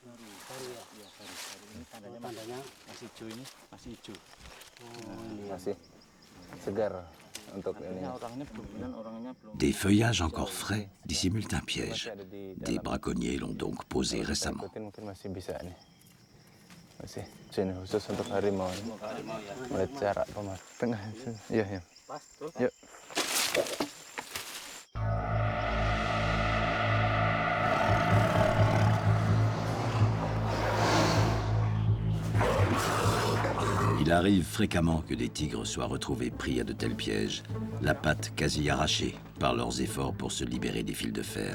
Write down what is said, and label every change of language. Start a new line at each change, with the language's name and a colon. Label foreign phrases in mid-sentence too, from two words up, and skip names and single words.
French: Des feuillages encore frais dissimulent un piège. Des braconniers l'ont donc posé récemment.
Indonesian: Sini khusus untuk harimau. Melihat cara pematang. Iya, iya. Yuk.
French: Il arrive fréquemment que des tigres soient retrouvés pris à de tels pièges, la patte quasi arrachée par leurs efforts pour se libérer des fils de fer.